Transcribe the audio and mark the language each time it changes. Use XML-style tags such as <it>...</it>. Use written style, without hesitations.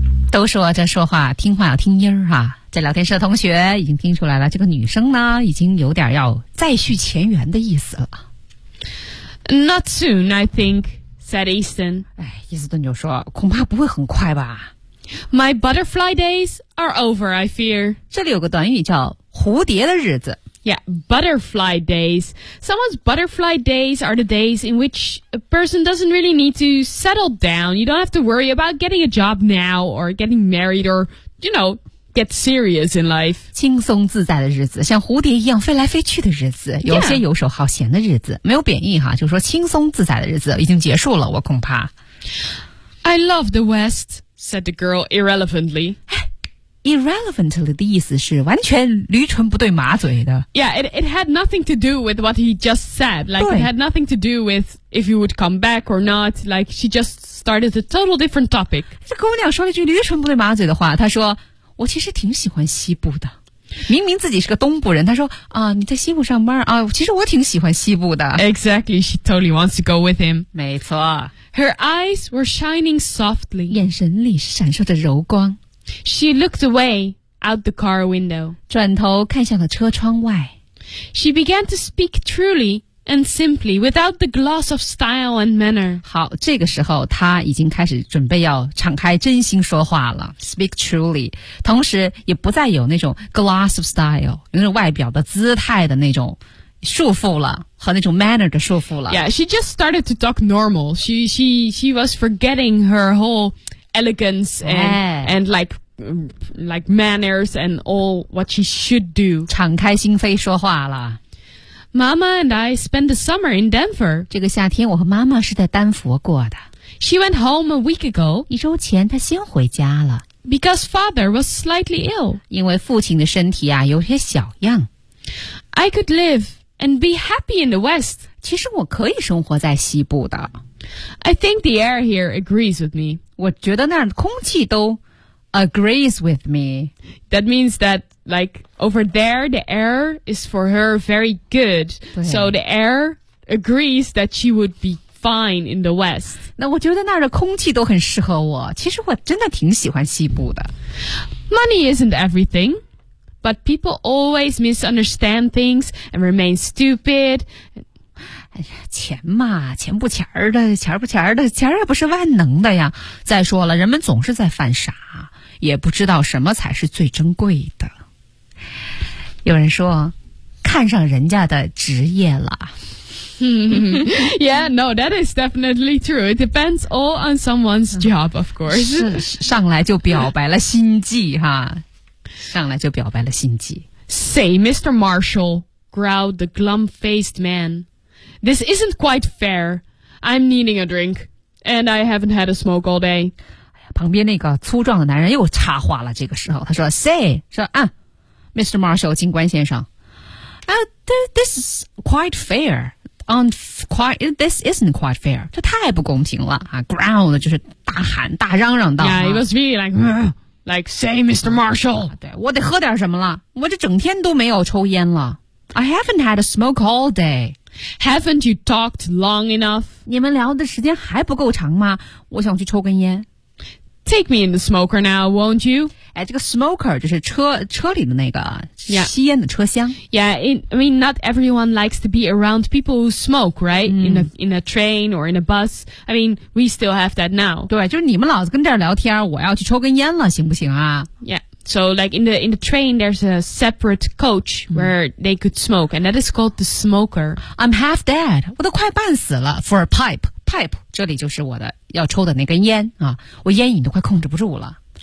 <zh>都说这说话听话要听音儿哈，这聊天室的同学已经听出来了，这个女生呢已经有点要再续前缘的意思了。</zh> <en>Not soon, I think, said Easton.</en> <zh>哎，伊斯顿就说，恐怕不会很快吧。</zh> <en>My butterfly days are over, I fear.</en> <zh>这里有个短语叫蝴蝶的日子。</zh> <en>Yeah, butterfly days. Someone's butterfly days are the days in which a person doesn't really need to settle down. You don't have to worry about getting a job now or getting married or, you know, get serious in life.</en> <zh>轻松自在的日子，像蝴蝶一样飞来飞去的日子，有些游手好闲的日子，没有贬义哈，就说轻松自在的日子已经结束了，我恐怕。</zh> <en>I love the West, said the girl irrelevantly.</en> <zh>Irrelevantly 的意思是完全驴唇不对马嘴的。</zh> <en>Yeah, it had nothing to do with what he just said. Like, it had nothing to do with if he would come back or not. Like, she just started a total different topic.</en> <zh>这姑娘说了句驴唇不对马嘴的话，她说，我其实挺喜欢西部的。明明自己是个东部人，她说，啊，你在西部上班，啊，其实我挺喜欢西部的。</zh> <en>Exactly, she totally wants to go with him.</en> <zh>没错。</zh> <en>Her eyes were shining softly.</en> <zh>眼神里闪烁着柔光。</zh> <en>She looked away out the car window.</en> <zh>转头看向了车窗外。</zh> <en>She began to speak truly and simply without the gloss of style and manner.</en> <zh>好，这个时候她已经开始准备要敞开真心说话了。</zh> <en>Speak truly.</en> <zh>同时也不再有那种</zh> <en>gloss of style,</en> <zh>有那种外表的姿态的那种束缚了，和那种 manner 的束缚了。</zh> <en>Yeah, she just started to talk normal. She was forgetting her whole elegance and like manners and all what she should do.</en> <zh>敞开心扉说话了。</zh> <en>Mama and I spent the summer in Denver.</en> <zh>这个夏天我和妈妈是在丹佛过的。</zh> <en>She went home a week ago.</en> <zh>一周前她先回家了。</zh> <en>Because father was slightly ill.</en> <zh>因为父亲的身体啊有些小恙。</zh> <en>I could live and be happy in the West.</en> <zh>其实我可以生活在西部的。</zh> <en>I think the air here agrees with me.</en> <zh>我觉得那儿空气都</zh> <en>agrees with me. That means that, like, over there, the air is for her very good. So the air agrees that she would be fine in the West.</en> <zh>那我觉得那儿的空气都很适合我。其实我真的挺喜欢西部的。 Money isn't everything. But people always misunderstand things and remain stupid. 哎呀，钱嘛，钱不钱儿的，钱不钱儿的，钱也不是万能的呀。再说了，人们总是在犯傻，也不知道什么才是最珍贵的。有人说，看上人家的职业了。</zh> <en>Yeah, no, that is definitely true. It depends all on someone's job, of course.</en> <zh>是，上来就表白了心计哈。上来就表白了心机。</zh> <en>Say, Mr. Marshall, growled the glum-faced man. This isn't quite fair. I'm needing a drink, and I haven't had a smoke all day.</en> <zh>旁边那个粗壮的男人又插话了这个时候。他说 ,Say, 说啊 ,Mr.</zh> <en>Marshall,</en> <zh>警官先生。</zh> <en>This is quite fair. This isn't quite fair.</en> <zh>这太不公平了。啊、growled 就是大喊大嚷嚷道。</zh> <en>Yeah, it was really like, say, Mr. Marshall.</en> <zh>对，我得喝点什么了。我这整天都没有抽烟了。</zh> <en>I haven't had a smoke all day. Haven't you talked long enough?</en> <zh>你们聊的时间还不够长吗？我想去抽根烟。</zh> <en>Take me in the smoker now, won't you?</en> <zh>哎，这个 smoker 就是车里的那个吸烟的车厢。</zh> <en>Yeah, not everyone likes to be around people who smoke, right? In a train or in a bus. I mean, we still have that now.</en> <zh>对，就是你们老子跟这儿聊天，我要去抽根烟了，行不行啊？</zh> <en>Yeah, so like in the train, there's a separate coach where they could smoke, and that is called the smoker. I'm half dead.</en> <zh>我都快半死了</zh> <en>for a pipe.</en> <zh>Pipe, 这里就是我的要抽的那根烟啊，我烟瘾都快控制不住了。</zh>